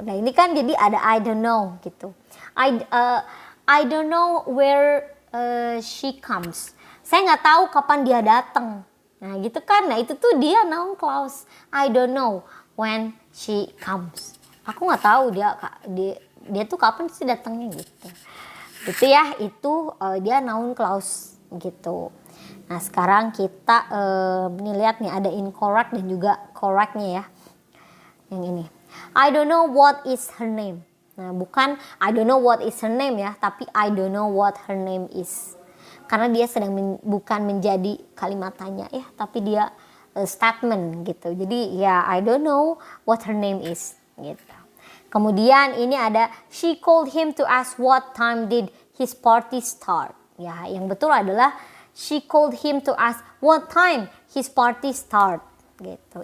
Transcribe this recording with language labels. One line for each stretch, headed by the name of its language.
Indonesian: Nah, ini kan jadi ada
English: I don't know
Indonesian: gitu.
English: I don't know where she comes.
Indonesian: Saya nggak tahu kapan dia datang. Nah, gitu kan. Nah, itu tuh dia noun clause.
English: I don't know when she comes.
Indonesian: Aku nggak tahu dia tuh kapan sih datangnya gitu. Itu ya, itu dia noun clause gitu. Nah, sekarang kita nih lihat nih ada incorrect dan juga correctnya ya. Yang ini.
English: I don't know what is her name.
Indonesian: Nah, bukan
English: I don't know what is her name
Indonesian: ya, tapi
English: I don't know what her name is.
Indonesian: Karena dia sedang bukan menjadi kalimat tanya ya, tapi dia statement gitu. Jadi ya
English: I don't know what her name is
Indonesian: gitu. Kemudian ini ada
English: she called him to ask what time did his party start.
Indonesian: Ya, yang betul adalah
English: she called him to ask what time his party start
Indonesian: gitu.